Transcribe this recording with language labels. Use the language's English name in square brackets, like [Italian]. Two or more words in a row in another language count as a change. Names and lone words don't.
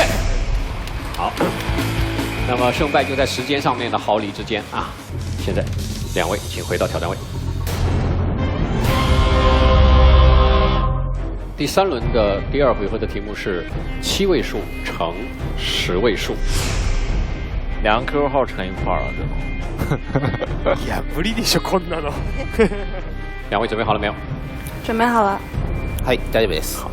[Chinese] 好，那么胜败就在时间上面的毫厘之间啊。现在2位请回到挑战位。第3轮的第2回合的题目是7位数乘10位数。 2个 QQ 号乘一块儿了，这种。 [Japanese] いや無理でしょこんなの。 [Chinese] 2 位准备好了没有？准备好了。 [Japanese] はい、大丈夫です。